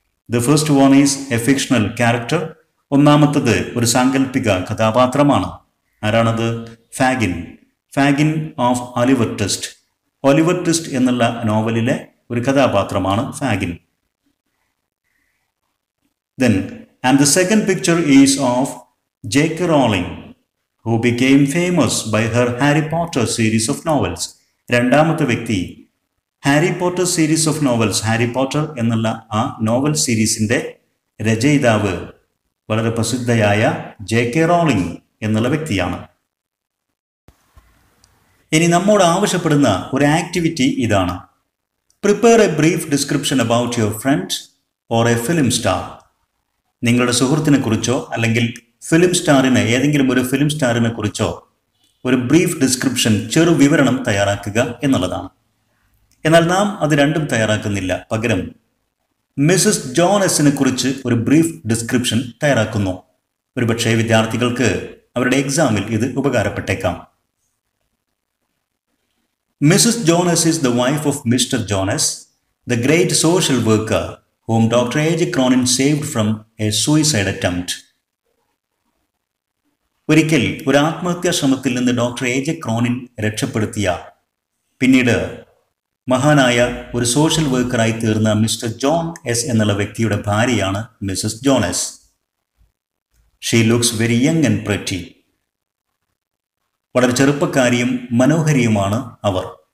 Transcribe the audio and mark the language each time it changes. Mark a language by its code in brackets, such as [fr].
[en] The first one is a fictional character. [ml] ഒന്നാമത്തത് ഒരു സാങ്കല്പിക കഥാപാത്രമാണ്. ആരാണത്? ഫാഗിൻ. ഫാഗിൻ of Oliver twist. Oliver twist എന്നുള്ള നോവലിലെ ഒരു കഥാപാത്രമാണ് ഫാഗിൻ. [en] Then, and the second picture is of J.K. Rowling, who became famous by her Harry Potter series of novels. [ml] രണ്ടാമത്തെ വ്യക്തി Harry Potter series of novels, Harry Potter എന്നുള്ള ആ novel സീരീസിൻ്റെ രചയിതാവ് വളരെ പ്രസിദ്ധയായ J.K. റോളിംഗ് എന്നുള്ള വ്യക്തിയാണ്. ഇനി നമ്മോട് ആവശ്യപ്പെടുന്ന ഒരു ആക്ടിവിറ്റി ഇതാണ്. [en] Prepare a brief description about your friend or a film star. [ml] നിങ്ങളുടെ സുഹൃത്തിനെ കുറിച്ചോ അല്ലെങ്കിൽ ഫിലിം സ്റ്റാറിന്, ഏതെങ്കിലും ഒരു ഫിലിം സ്റ്റാറിനെ കുറിച്ചോ ഒരു ബ്രീഫ് ഡിസ്ക്രിപ്ഷൻ, ചെറു വിവരണം തയ്യാറാക്കുക എന്നുള്ളതാണ്. എന്നാൽ നാം അത് രണ്ടും തയ്യാറാക്കുന്നില്ല. പകരം മിസസ് ജോണസിനെ കുറിച്ച് ഒരു ബ്രീഫ് ഡിസ്ക്രിപ്ഷൻ തയ്യാറാക്കുന്നു. ഒരുപക്ഷെ വിദ്യാർത്ഥികൾക്ക് അവരുടെ എക്സാമിൽ ഇത് ഉപകാരപ്പെട്ടേക്കാം. [en] Mrs Jones is the wife of Mr Jones, the great social worker whom Dr. A.J. Cronin saved from a suicide attempt. [ml] ഒരിക്കൽ ഒരു ആത്മഹത്യാ ശ്രമത്തിൽ നിന്ന് ഡോക്ടർ A.J. ക്രോണിൻ രക്ഷപ്പെടുത്തിയ, പിന്നീട് മഹാനായ ഒരു സോഷ്യൽ വർക്കറായി തീർന്ന മിസ്റ്റർ ജോൺ എസ് എന്നുള്ള വ്യക്തിയുടെ ഭാര്യയാണ് Mises Jones. [en] She looks very young and pretty. [ml] വളരെ ചെറുപ്പക്കാരിയും മനോഹരിയുമാണ് അവർ.